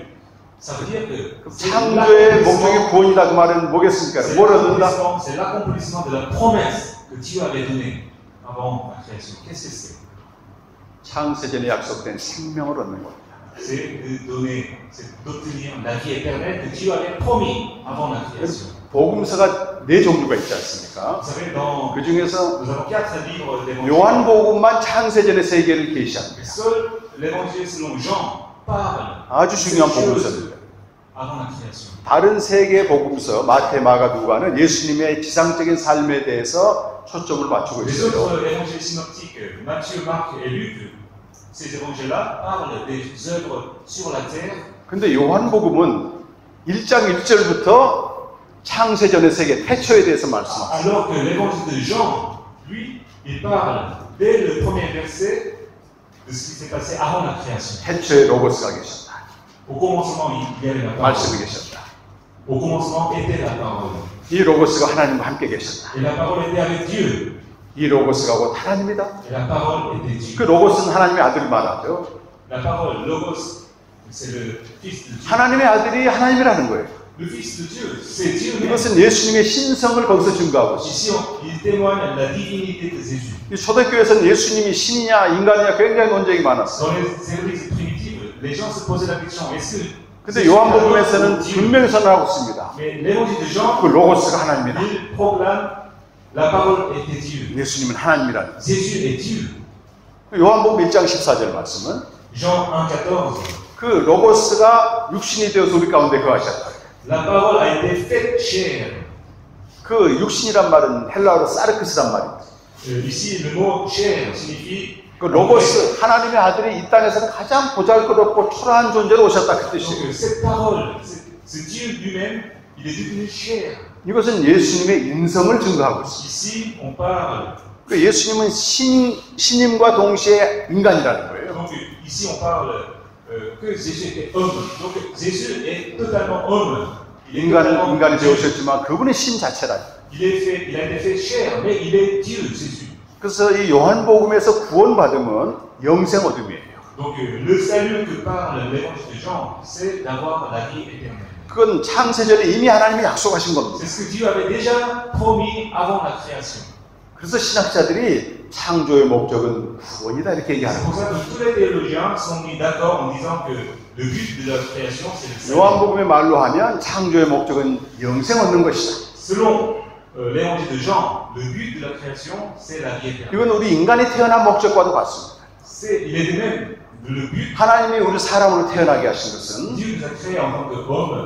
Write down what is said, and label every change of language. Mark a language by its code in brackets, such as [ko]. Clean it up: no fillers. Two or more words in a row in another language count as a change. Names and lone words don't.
[fr] Ça veut dire que c'est [ko] 창조의 목적이 구원이다 그 말은 뭐겠습니까? 뭘 얻는다? [fr] c'est l'accomplissement de la promesse que Dieu avait donnée avant la création. Qu'est-ce que c'est? [ko] 창세전에 약속된 생명을 얻는 겁니다. [fr] C'est de donner, c'est d'obtenir la vie éternelle que Dieu avait promis avant la création. [ko] 복음서가 4종류가 있지 않습니까? [fr] Vous savez, dans, [ko] 그 중에서 [fr] nous avons 4 livres d'évangile. [ko] 요한복음만 창세전의 세계를 계시합니다. [fr] Seul l'évangile selon Jean parle [ko] 아주 중요한 [fr] de ces choses [ko] 복음서입니다. [fr] avant la création. [ko] 다른 세 개의 복음서 마태, 마가, 누가는 예수님의 지상적인 삶에 대해서 초점을 맞추고 [fr] Les [ko] 있어요. [fr] autres évangiles synoptiques, Matthieu, Marc et Luc, ces évangiles-là parlent des œuvres sur la terre. [ko] 근데 요한복음은 1장 1절부터 창세전의 세계, 태초에 대해서 말씀합니다. [fr] Alors que l'évangile de Jean, lui, il parle dès le premier verset de ce qui s'est passé avant la création. [ko] 태초에 로고스가 계셨다. [fr] Au commencement, il y avait la [ko] 말씀이 [fr] parole. [ko] 계셨다. [fr] Au commencement était la parole. [ko] 이 로고스가 하나님과 함께 계셨다. [fr] Et la parole était avec Dieu. [ko] 이 로고스가 곧 하나님이다. [fr] Et la parole était Dieu. [ko] 그 로고스는 하나님의 아들을 말하죠. [fr] La parole, Logos, c'est le Fils de Dieu. [ko] 하나님의 아들이 하나님이라는 거예요. [fr] Le Fils de Dieu, c'est Dieu même. [ko] 이것은 예수님의 신성을 거기서 증거하고 있어요. [fr] Ici, il témoigne de la divinité de Jésus. [ko] 이 초대교회에서는 예수님이 신이냐 인간이냐 굉장히 논쟁이 많았어요. [fr] Dans les églises primitives, les gens se posaient la question, est-ce que... [ko] 근데 요한복음에서는 분명히 선언하고 있습니다. [fr] Mais l'évangile de Jean, [ko] 그 로고스가 하나님이다. [fr] il proclame la parole était Dieu. [ko] 예수님은 하나님이라는 거예요. [fr] Jésus est Dieu. [ko] 요한복음 1장 14절 말씀은 [fr] Jean 1,14. [ko] 그 로고스가 육신이 되어서 우리 가운데 거하셨다. [fr] La parole a été faite chair. [ko] 그 육신이란 말은 헬라어로 사르크스란 말입니다. [fr] Ici, le mot chair signifie... [ko] 그 로고스 하나님의 아들이 이 땅에서는 가장 보잘것없고 초라한 존재로 오셨다 그 뜻이에요. [fr] Donc, cette parole, ce Dieu lui-même, il est devenu chair. [ko] 이것은 예수님의 인성을 증거하고 있습니다. [fr] Ici, on parle. [ko] 그 예수님은 신임과 동시에 인간이라는 거예요. [fr] Donc, ici, on parle que Jésus était homme. Donc, Jésus est totalement homme. [ko] 인간이 되오셨지만 그분은 신 자체라. [fr] Il a été fait chair, mais il est Dieu, Jésus. [ko] 그래서 이 요한복음에서 구원받으면 영생 얻음이에요. [fr] Donc, le salut que parle l'évangile de Jean, c'est d'avoir la vie éternelle. [ko] 그건 창세전에 이미 하나님이 약속하신 겁니다. [fr] C'est ce que Dieu avait déjà promis avant la création. [ko] 그래서 신학자들이 창조의 목적은 구원이다 이렇게 [fr] C'est [ko] 얘기하는 [fr] pour [ko] 거예요. [fr] ça que tous les théologiens sont mis d'accord en disant que le but de la création, c'est le salut. [ko] 요한복음의 말로 하면 창조의 목적은 영생 얻는 것이다. [fr] Selon l'évangile de Jean, le but de la création, c'est la vie éternelle. [ko] 이건 우리 인간이 태어난 목적과도 같습니다. [fr] Il est de même le but. [ko] 하나님이 우리 사람으로 태어나게 하신 것은 [fr] Dieu nous a créés en tant qu'hommes.